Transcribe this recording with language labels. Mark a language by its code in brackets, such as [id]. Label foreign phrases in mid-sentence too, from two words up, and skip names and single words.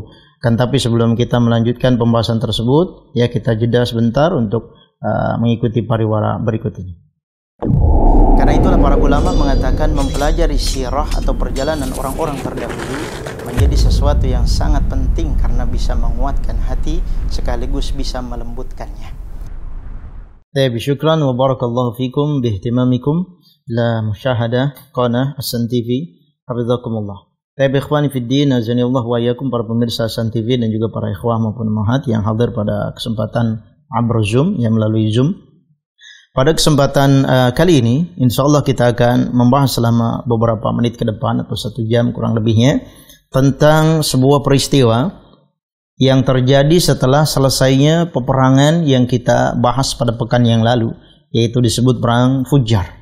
[id] Kan tapi sebelum kita melanjutkan pembahasan tersebut, ya kita jeda sebentar untuk mengikuti pariwara berikut ini. Karena itulah para ulama mengatakan mempelajari sirah atau perjalanan orang-orang terdahulu menjadi sesuatu yang sangat penting karena bisa menguatkan hati sekaligus bisa melembutkannya. Baik, [ar] شكرا وبارك الله فيكم باهتمامكم لمشاهدة قناة Hasan TV. Hafizakumullah. [id] Baik [ar] إخواني في الدين، أعاننا الله وإياكم, [id] para pemirsa Hasan TV dan juga para ikhwah maupun ummahat yang hadir pada kesempatan abr Zoom, yang melalui Zoom. Pada kesempatan kali ini, insyaallah kita akan membahas selama beberapa menit ke depan atau 1 jam kurang lebihnya tentang sebuah peristiwa yang terjadi setelah selesainya peperangan yang kita bahas pada pekan yang lalu, yaitu disebut perang Fujar.